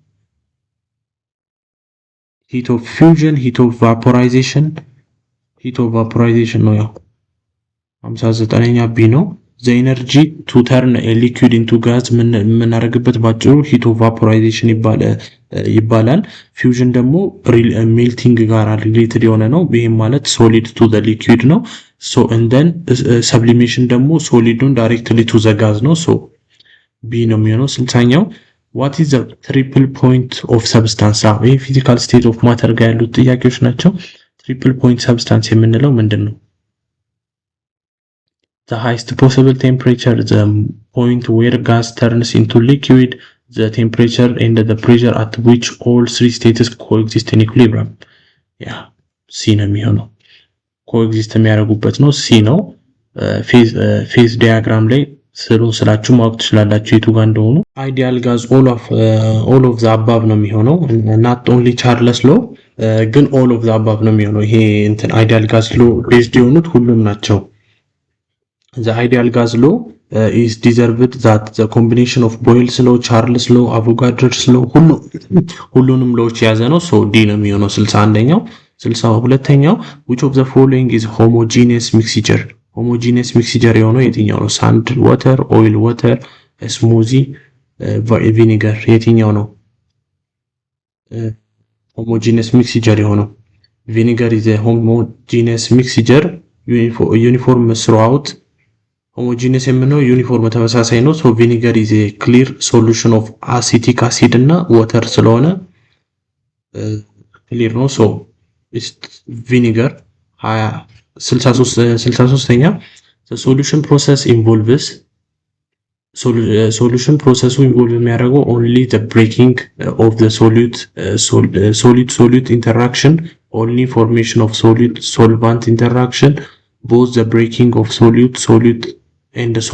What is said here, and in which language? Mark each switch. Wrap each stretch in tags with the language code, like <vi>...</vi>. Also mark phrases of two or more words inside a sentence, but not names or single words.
<en>heat of fusion heat of vaporization</en> <am>ነው ያው 59ኛ ቢ ነው</am> <en>the energy to turn a liquid into gas</en> <am>የምናደርግበት ባጭሩ</am> <en>heat of vaporization ይባላል fusion ደግሞ melting ጋር related</en> <am>የሆነ ነው ይሄም ማለት</am> <en>solid to the liquid ነው so and then sublimation ደግሞ solidun directly to the gas ነው so b</en> <am>ነው የሚሆነው 60ኛው</am> <en>what is the triple point of substance ይሄ physical state of matter</en> <am>ጋር ያሉት ጥያቄዎች ናቸው</am> <en>triple point substance</en> <am>የምንለው ምንድነው</am> <en>the highest possible temperature the point where gas turns into liquid the temperature and the pressure at which all three states coexist in equilibrium yeah c</en> <am>ነው የሚሆነው</am> <en>coexist</en> <am>የሚያደርጉበት ነው</am> <en>c ነው phase diagram ላይ</en> <am>ስላችሁ ማወቅ ትችላላችሁ የቱ ጋር እንደሆኑ</am> <en>ideal gas all of the above</en> <am>ነው የሚሆነው</am> <en>not only Charles law ግን all of the above</en> <am>ነው የሚሆነው ይሄ እንትን</am> <en>ideal gas law based</en> <am>የሆኑት ሁሉም ናቸው</am> <en>the ideal gas law is deserved that the combination of Boyle's law, Charles law, Avogadro's law</en> <am>ሁሉንም ሎዎች የያዘ ነው</am> <en>so d</en> <am>ነው የሚሆነው 61ኛው 62ኛው</am> <en>which of the following is homogeneous mixture</en> <am>የሆነው የትኛው ነው</am> <en>sand water oil water smoothie vinegar</en> <am>የትኛው ነው</am> <en>homogeneous mixture የሆነው vinegar is a homogeneous mixture uniform throughout homogeneous</en> <am>የምንለው ዩኒፎርም ተመሳሳይ ነው</am> <en>so vinegar is a clear solution of acetic acid እና water ስለሆነ clear ነው so vinegar 63ኛ the solution process involves solution process involve የሚያደርገው only the breaking of the solid interaction only formation of solid solvent interaction both the breaking of solid and the</en>